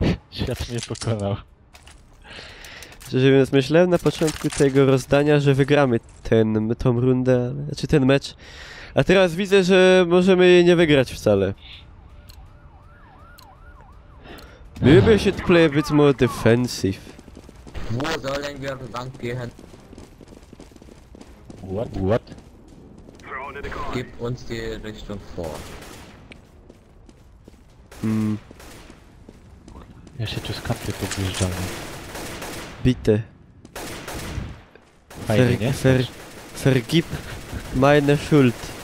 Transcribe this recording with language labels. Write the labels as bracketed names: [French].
[Polish] Świat mnie pokonał. Szczerze mówiąc, myślałem na początku tego rozdania, że wygramy tą rundę, znaczy ten mecz. A teraz widzę, że możemy jej nie wygrać wcale. [English] Maybe I should play a bit more defensive. [German] Wo sollen wir lang gehen? [English] What? [German] Gib uns die Richtung vor. [Polish] Ja się tu skampię podjeżdżamy. [German] Bitte. [Polish] Fajnie, nie? [German] Vergib meine Schuld.